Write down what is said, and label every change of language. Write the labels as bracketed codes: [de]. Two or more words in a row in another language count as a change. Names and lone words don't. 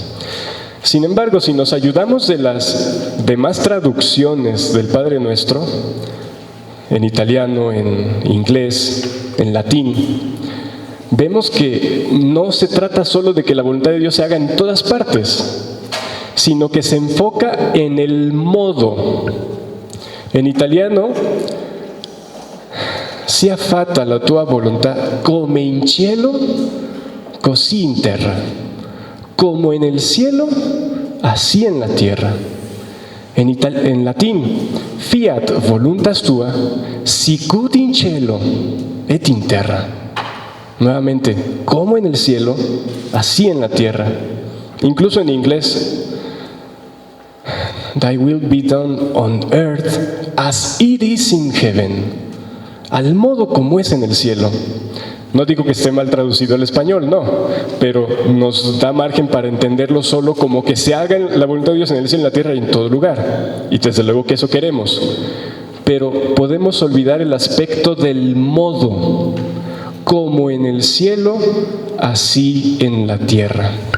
[es] Sin embargo, si nos ayudamos de las demás traducciones del Padre Nuestro, en italiano, en inglés, en latín, vemos que no se trata solo de que la voluntad de Dios se haga en todas partes, sino que se enfoca en el modo. En italiano, [it] sia fatta la tua volontà come in cielo, così in terra. [es] Como en el cielo, así en la tierra. En latín, [la] fiat voluntas tua, sicut in cielo et in terra. [es] Nuevamente, como en el cielo, así en la tierra. Incluso en inglés, [en] thy will be done on earth as it is in heaven. [es] Al modo como es en el cielo. No digo que esté mal traducido al español, no, pero nos da margen para entenderlo solo como que se haga la voluntad de Dios en el cielo, en la tierra y en todo lugar. Y desde luego que eso queremos. Pero podemos olvidar el aspecto del modo, como en el cielo, así en la tierra.